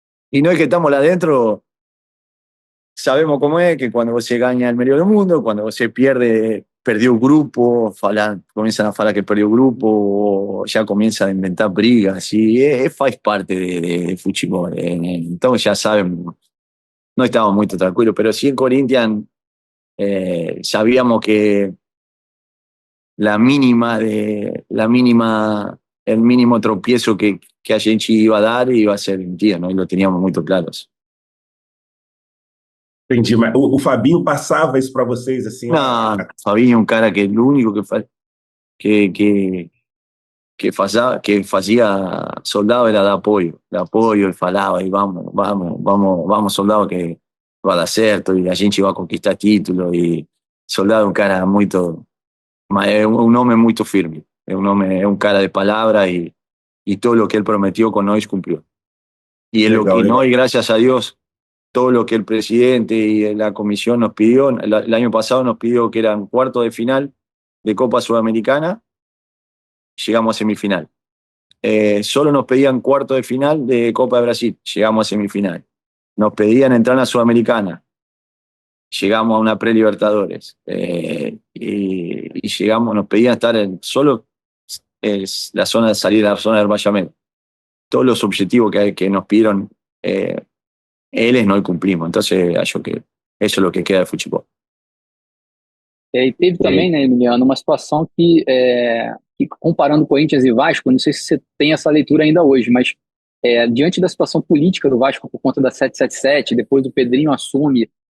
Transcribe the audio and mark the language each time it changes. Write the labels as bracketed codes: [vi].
[es] Y no es que estamos lá adentro, sabemos cómo es, que cuando você gana el medio del mundo, cuando você pierde, perdió el grupo, comienzan a falar que perdió el grupo, o ya comienzan a inventar brigas, y faz parte de fútbol, entonces ya sabemos, no estábamos muy tranquilos, pero sí en Corinthians sabíamos que el mínimo tropiezo que a gente iba a dar iba a ser mentira, ¿no? Y lo teníamos muy claros. [pt] Entendi, mas o Fabinho passava isso para vocês, assim, [es] No, Fabinho, un cara que lo único que hacía soldado era dar apoyo y falaba, y vamos soldado que va a dar certo, y la gente va a conquistar títulos, y soldado un cara muy es un hombre muy firme, es un cara de palabra, y todo lo que él prometió con Nois cumplió. Y es lo que Nois, gracias a Dios, todo lo que el presidente y la comisión nos pidió, el año pasado nos pidió que eran cuartos de final de Copa Sudamericana, llegamos a semifinal. Solo nos pedían cuarto de final de Copa de Brasil, llegamos a semifinal. Nos pedían entrar a la Sudamericana, llegamos a una pre-Libertadores. Y llegamos, nos pedían estar solo la zona de salida, la zona del Bayamén. Todos los objetivos que nos pidieron, [pt] eles nós cumprimos. [es] Entonces, [pt] acho que [es] eso es lo que queda de futebol. [pt] E teve também, né, Emiliano, uma situação que comparando Corinthians e Vasco, não sei se você tem essa leitura ainda hoje, mas diante da situação política do Vasco por conta da 777, depois do Pedrinho assume,